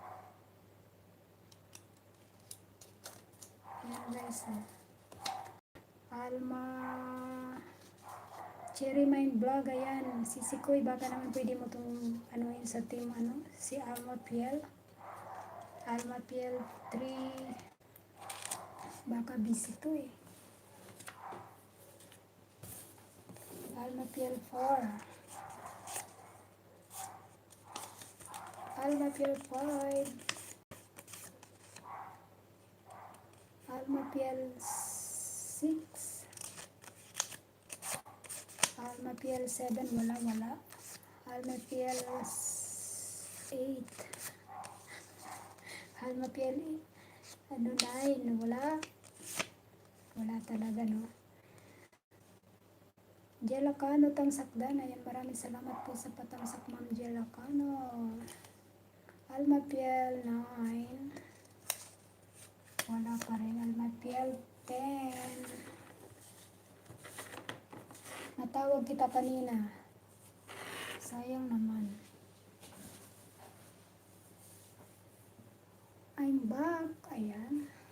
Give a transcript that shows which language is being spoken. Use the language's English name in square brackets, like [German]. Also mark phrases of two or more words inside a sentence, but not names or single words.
[Filipino] Ayan guys, Alma Cherry Mind Vlog, ayan. Si Sikoy, baka naman pwede mo itong anuhin sa team, si Alma Piel. Alma Piel 3. Baka busy to eh. Alma Piel 4. Alma Piel 5. Alma Piel 6. Alma Piel 7. Wala. Alma Piel 8. Alma Piel 9. Wala talaga, no? Jelacano Tangsakdan. Ayan, maraming salamat po sa patamsak, Ma'am Jelacano. Alma Piel 9. Wala pa rin. Alma Piel 10. Natawag kita kanina. Sayang naman. [English] I'm back. [Filipino] Ayan.